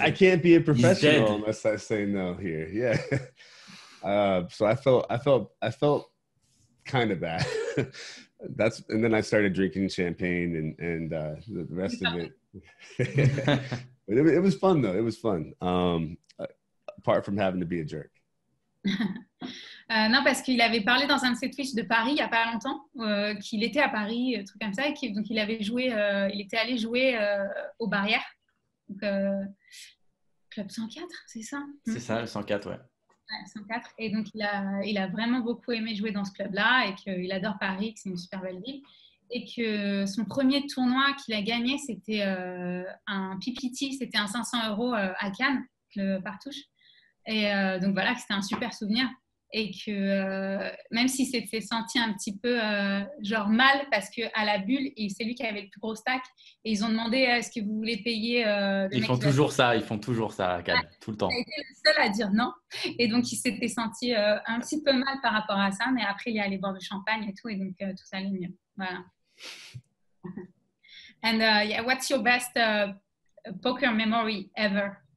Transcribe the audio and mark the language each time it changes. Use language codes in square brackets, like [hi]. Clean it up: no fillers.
[en] I can't be a professional unless I say no here. Yeah. So I felt kind of bad. And then I started drinking champagne and the rest of it. But it was fun though. It was fun. Apart from having to be a jerk. [fr] Non, parce qu'il avait parlé dans un de ses Twitch de Paris il n'y a pas longtemps, qu'il était à Paris, un truc comme ça, et donc il avait joué, il était allé jouer aux Barrières, donc, Club 104, c'est ça? C'est ça, le 104, ouais. 104. Et donc il a vraiment beaucoup aimé jouer dans ce club-là et qu'il adore Paris, que c'est une super belle ville. Et que son premier tournoi qu'il a gagné, c'était un PPT, c'était un 500 € à Cannes, le Partouche. Et donc voilà, c'était un super souvenir. Et que même si c'était senti un petit peu genre mal, parce qu'à la bulle, c'est lui qui avait le plus gros stack, et ils ont demandé est-ce que vous voulez payer ils font toujours ça à Cannes, tout le temps. Il a été le seul à dire non, et donc il s'était senti un petit peu mal par rapport à ça, mais après il est allé boire du champagne et tout, et donc tout ça allait mieux. Voilà. [en] And yeah, what's your best poker memory ever?